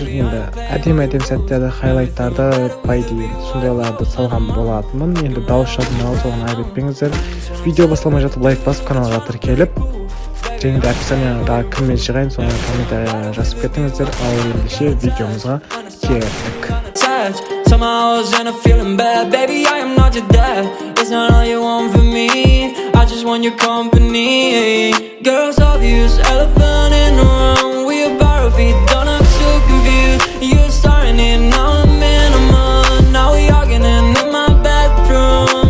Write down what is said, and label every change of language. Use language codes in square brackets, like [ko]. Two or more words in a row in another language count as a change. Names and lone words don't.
[kk] Енді әдем сәттерді, хайлайттарды, сондайларды салған болатынмын. Енді дауыс жазылмаған, соған айып етпеңіздер. Видео басталмай жатып лайк басып каналға тіркеліп, және де описанияға кіммен шығайын, соны комментария жазып кетіңіздер. Ал ендеше видеомызға келдік. [en] Somehow I was in a feeling bad. Baby, I am not your dad. It's not all you want from me. I just want your company. Girls obvious, elephant in the room. We about to be done, I'm so confused. You're starting it, now I'm in a mood. Now we arguing in my bedroom.